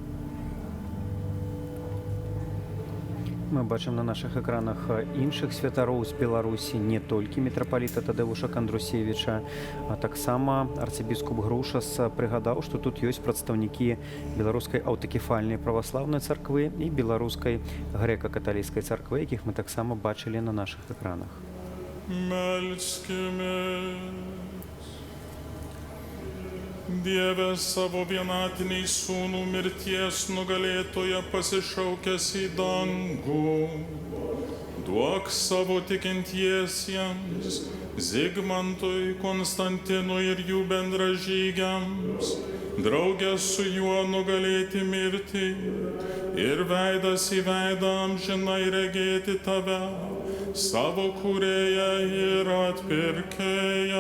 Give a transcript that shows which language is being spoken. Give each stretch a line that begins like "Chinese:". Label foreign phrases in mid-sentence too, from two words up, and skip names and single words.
Belarusian: Мы бачым на наших экранах іншых святароў з Беларусі, не толькі мітрапаліта Тадэвуша Кандрусевіча, а таксама арцыбіскуп Грушас прыгадаў, што тут ёсць прадстаўнікі беларускай аўтакефальнай праваслаўнай царквы і беларускай грэка-каталіцкай царквы, якіх мы таксама бачылі на наших экранах.
Lithuanian: Dieve savo vienatiniai sūnų mirties nugalėtoje pasišaukęs į dangų, duok savo tikintiesiems, Zigmantui, Konstantinui ir jų bendražygiams, draugę su juo nugalėti mirtį ir veidas į veidą amžinai regėti tave, savo kūrėją ir atpirkėją.